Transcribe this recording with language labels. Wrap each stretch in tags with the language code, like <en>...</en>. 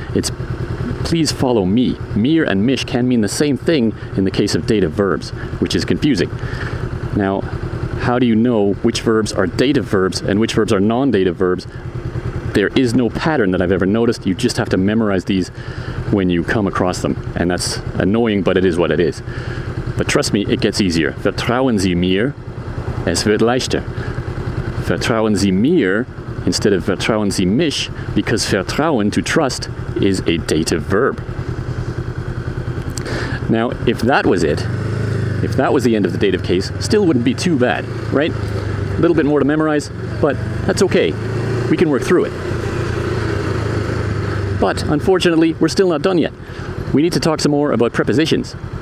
<en>It's please follow me. Mir and mich can mean the same thing in the case of dative verbs, which is confusing. Now, how do you know which verbs are dative verbs and which verbs are non-dative verbs? There is no pattern that I've ever noticed. You just have to memorize these when you come across them. And that's annoying, but it is what it is. But trust me, it gets easier.</en> <de>Vertrauen Sie mir, es wird leichter. Vertrauen Sie mir</de> <en>instead of</en> <de>vertrauen Sie mich, because vertrauen,</de> <en>to trust, is a dative verb. Now, if that was it, if that was the end of the dative case, still wouldn't be too bad, right? A little bit more to memorize, but that's okay. We can work through it. But unfortunately, we're still not done yet. We need to talk some more about prepositions.</en>